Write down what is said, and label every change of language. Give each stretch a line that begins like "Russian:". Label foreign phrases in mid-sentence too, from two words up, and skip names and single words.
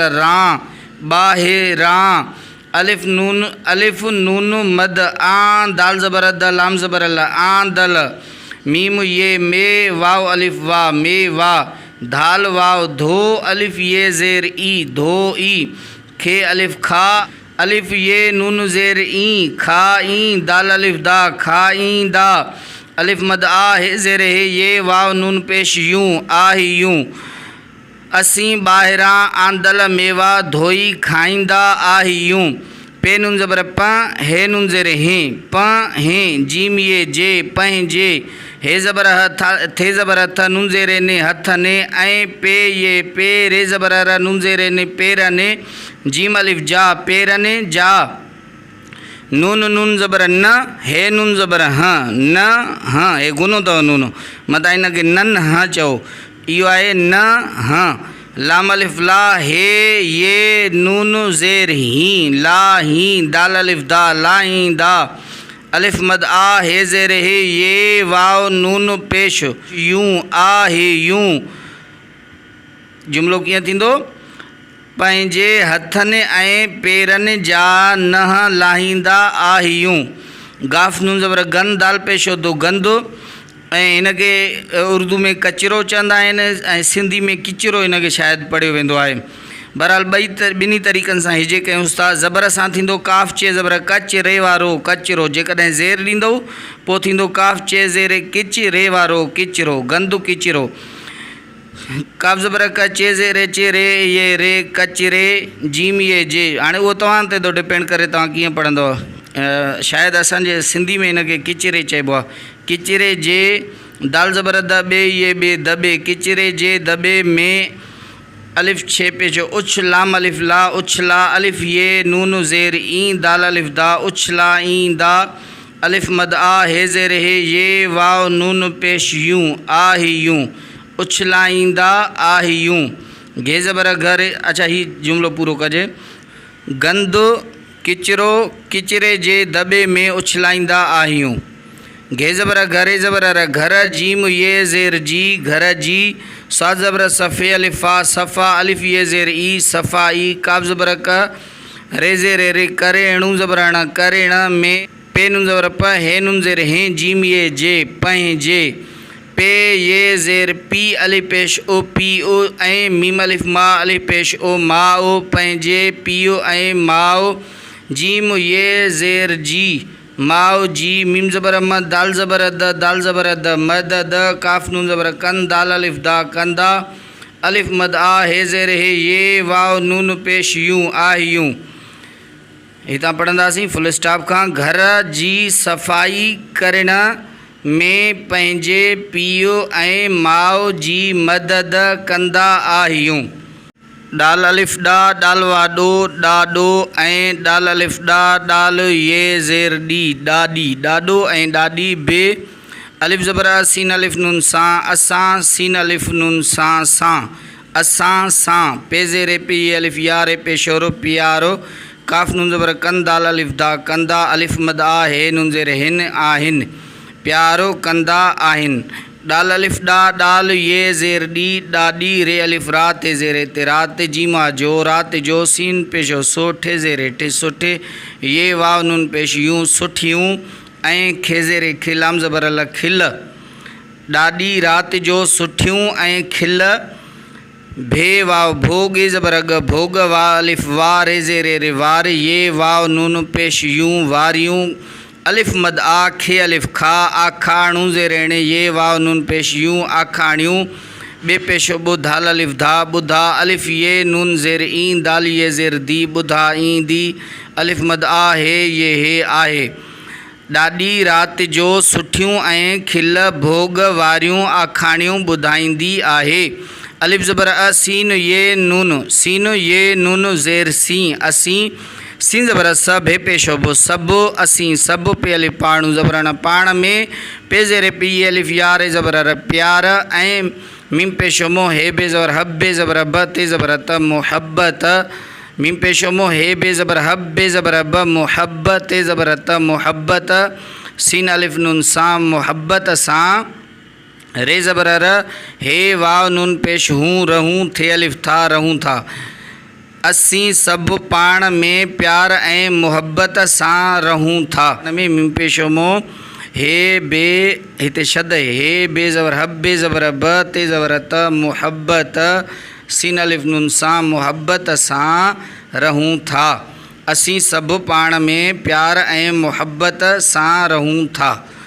Sindhi: रा, बा हे रा, अलिफ नून मद आ, दाल ज़बर द लाम ज़बर ल आ दल, मीम ये मे वाव अलिफ वा मे वा, धाल वाव धो अलिफ ये ज़ेर ई धो ई, खे अलिफ खा अलिफ ये नून ज़ेर ई खा ई, दाल अलिफ दा खा ई दा, अलिफ मद आ हे ज़ेर हे, ये वाव नून पेश यूं आही यूं, असीं ॿाहिरां आंदल मेवा धोई खाईंदा आहियूं। पे नून ज़बर प, हे नून ज़ेर हे प हे, जीम ये जे पंहिंजे, हे ज़बर ह थे ज़बर थ नून ज़ेर ने हथ ने ऐं पे ये पे रे ज़बर र नून ज़ेर ने पेर ने जीम अलिफ जा पेर ने जा नून नून ज़बर न हे नून ज़बर हाँ न हाँ हे गुनो अथव नून मथां हिनखे नन हाँ चओ इहो आहे न हाँ लाम अलिफ ला हे ये नून ज़ेर ही ला ही दाल अलिफ दा ला ही दा अलिफ मद आ हे ज़ेर हे ये वाव नून पेश यूं आ हे यूं जुमिलो कीअं थींदो पंहिंजे हथनि ऐं पेरनि जा नह लाहींदा आहियूं गाफ़ नून ज़बर गन दाल पेशो दो गंदो ऐं हिनखे उर्दू में कचिरो चवंदा आहिनि ऐं सिंधी में किचिरो हिनखे शायदि पढ़ियो वेंदो आहे। बहरहाल ॿिनी तरीक़नि सां हिजे कयूंसि था। ज़बर सां थींदो काफ़ चे ज़बर कच रे वारो कचिरो जेकॾहिं ज़ेर ॾींदव पोइ थींदो काफ़ चे ज़ेर किच रे वारो किचिरो गंदु किचिरो काफ़ ज़बर कचे ज़ेर चे रे ये रे कच रे जीम ये जे हाणे उहो तव्हां ते थो डिपेंड करे तव्हां कीअं पढ़ंदव। शायदि असांजे सिंधी में हिनखे किचिरे चइबो आहे किचिरे जे दाल ज़बर दबे ये बे दबे किचिरे जे दबे में अलिफ छे पेशो उछ लाम अलिफ ला उछला अलिफ ये नून ज़ेर ई दाल अलिफ दा उछला ई दा अलिफ मद आ हे ज़ेर हे ये वाव नून पेश यूं आ ही यूं उछलाईंदा आहियूं घे ज़बर घर अच्छा ही जुमिलो पूरो कजे गंदु किचिरो किचिरे जे दॿे में उछलाईंदा आहियूं घे ज़बर घरे ज़बर र घर जीम ये ज़ेर जी घर जी सा ज़बर सफ़े अलिफ़ा सफ़ा अलिफ ये ज़ेर ई सफ़ा ई काफ़ ज़बर क रे ज़ेर रे करे णू ज़बर ण करे ण में पे नून ज़बर प हे नून ज़ेर हे जीम ये जे पंहिंजे पे ये ज़ेर पी अलिफ पेश ओ पी ओ ऐं मीम अलिफ मा अलिफ पेश ओ मा ओ पंहिंजे पीओ ऐं माओ जीम ये ज़ेर जी माओ जी मीम ज़बर म दाल ज़बर द मद द काफ़ नून ज़बर कन दाल अलिफ दा कंदा अलिफ मद आ हे ज़ेर हे ये वाव नून पेश यूं आ यूं हितां पढ़ंदासीं
English: full stop
Sindhi: खां घर जी सफ़ाई करण में पंहिंजे पीओ ऐं माओ जी मदद कंदा आहियूं डाल अलिफ डा डाल वाडो डाडो ऐं डाल अलिफ डा डाल ये ज़ेर डी डाडी डाडो ऐं डाडी बे अलिफ ज़बर सीन अलिफ नून सां असां सीन अलिफ नून सां असां सां पे ज़ेर पे ये अलिफ यारे पे शोरो प्यारो काफ़ नून ज़बर कन दाल अलिफ दा कंदा अलिफ मद आ हे नून ज़ेर हिन आहिनि प्यारो कंदा आहिनि डाल अलिफ डा डाल ये ज़ेर डी डाडी रे अलिफ रात ज़ेर ते रात जीमा जो रात जो सीन पेशो सोठे ज़ेर टे सुठे ये वाव नून पेश यूं सुठियूं ऐं खे ज़ेर खिलाम ज़बर ल खिल डाडी रात जो सुठियूं ऐं खिल भे वाव भोग ज़बर ग भोग वा अलिफ वा रे ज़ेर रे वार ये वाव नून पेश यूं वारियूं अलिफ मद आ खे अलिफ खा आखाणू ज़ेर ये वाव नून पेश यूं आखाणियूं बे पेशो बुधाल अलिफ धा बुधा अलिफ ये नून ज़ेर ई दाल ये ज़ेर दी बुधा ई दी अलिफ मद आ हे ये हे आहे डाडी रात जो सुठियूं ऐं खिल भोग वारियूं आखाणियूं ॿुधाईंदी आहे अलिफ ज़बर अ सीन ये नून ज़ेर सी असीं सीन ज़बर सब हे पेशो बो सब असीं सब पे अलिफ पाणू ज़बर न पाण में पे ज़ेर पी अलिफ यारे ज़बर र प्यार ऐं मीम पेशो मो हे बे ज़बर हब्बे ज़बर ब ते ज़बर त मोहब्बत मीम पेशो मो हे बे ज़बर हब्बे ज़बर ब मोहब्बत ते ज़बर त मोहब्बत सीन अलिफ नून सां मोहब्बत सां रे ज़बर र हे वाव नून पेश हूँ रहूं थे अलिफ था रहूं था असीं सब पाण में प्यार ऐं मोहब्बत सां रहूं था में मीम पेशो मो हे बे हिते शद हे बे ज़बर हब्बे ज़बर ब ते ज़बर त मोहब्बत सीन अलिफ नून सां मोहब्बत सां रहूं था असीं सब पाण में प्यार ऐं मोहब्बत सां रहूं था।